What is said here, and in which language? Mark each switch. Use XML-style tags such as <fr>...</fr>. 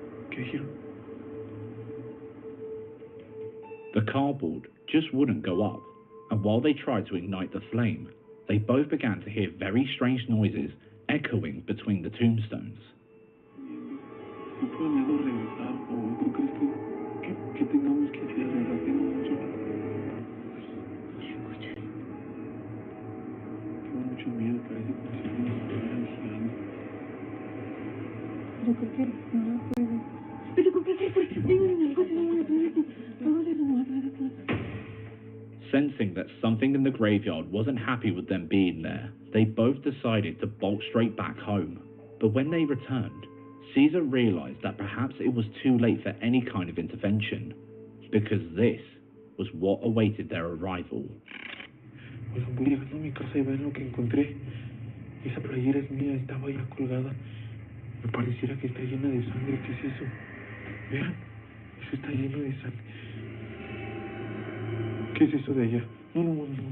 <es>¿Qué dijeron?</es> <en>The cardboard just wouldn't go up, and while they tried to ignite the flame, they both began to hear very strange noises echoing between the tombstones.</en> <es>¿No planeado regresar o tú crees que tengamos que hacer? ¿Verdad? Tengo mucho miedo, parece como si alguien nos estuviera vigilando. Yo creo que no puedo. Pero ¿con qué</es> <en>Sensing that something in the graveyard wasn't happy with them being there, they both decided to bolt straight back home. But when they returned, Caesar realized that perhaps it was too late for any kind of intervention, because this was what awaited their arrival.</en> <es>Oigan, voy llegando a mi casa y vean lo que encontré. Esa playera es mía, estaba ya colgada. Me pareciera que está llena de sangre. ¿Qué es eso? Vean, eso está lleno de sangre. ¿Qué es eso de allá? No.</es>